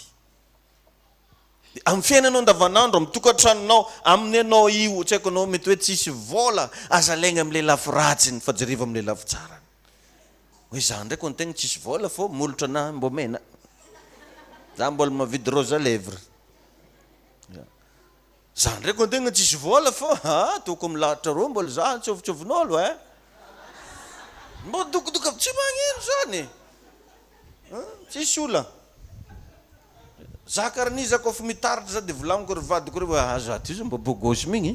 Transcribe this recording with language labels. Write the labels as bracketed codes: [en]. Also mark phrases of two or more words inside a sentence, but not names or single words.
[mg] Amin'ny fiainanao andavanandro, amin'ny tokantranonao, amin'ny anao io, tsy haiko anao mety hoe tsisy vola, azalaigna amin'ilay lafy ratsiny fa jereva amin'ilay lafy tsarany. Hoe za ndraiky ho antegna tsisy vola fô molotra anahy mbo mena. Za mbola mavidy [fr] rose à lèvres. [mg] Za ndraiky ho antegna tsisy vola fô toko milahatra roa mbola za tsovitsovinolo mbo dokodoka tsy magnino zany. Tsisy ola. Za karan'iza koa fa mitaritra za dia volamiko ry vadiko reo za ty izy mbo bogosy migny.